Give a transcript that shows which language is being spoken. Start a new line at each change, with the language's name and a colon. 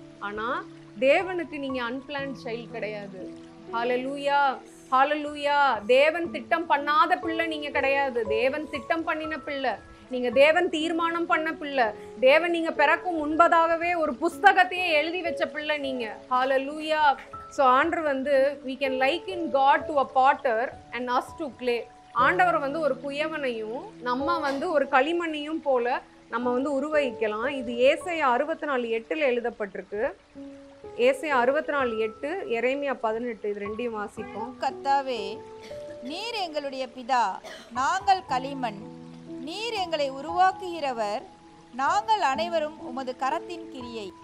Tamil: ஆனால் தேவனுக்கு நீங்கள் அன்பிளான்ட் சைல்டு கிடையாது. ஹல்லேலூயா, ஹல்லேலூயா. தேவன் திட்டம் பண்ணாத பிள்ளை நீங்கள் கிடையாது. தேவன் திட்டம் பண்ணின பிள்ளை நீங்கள். தேவன் தீர்மானம் பண்ண பிள்ளை. தேவன் நீங்கள் பிறக்கும் முன்பதாகவே ஒரு புஸ்தகத்தையே எழுதி வச்ச பிள்ளை நீங்கள். ஹல்லேலூயா. ஸோ ஆண்டவர்
English: we can liken God to a potter and us to clay.
Tamil: ஆண்டவர் ஒரு குயவனையும் நம்ம ஒரு களிமண்ணையும் போல நம்ம உருவகிக்கலாம். இது ஏசாயா 64:8 எழுதப்பட்டிருக்கு. ஏசாயா 64:8, எரேமியா 18, இது ரெண்டையும் வாசிப்போம். கர்த்தாவே, நீர் எங்களுடைய பிதா, நாங்கள் களிமண், நீர் எங்களை உருவாக்குகிறவர், நாங்கள் அனைவரும் உமது கரத்தின் கிரியை.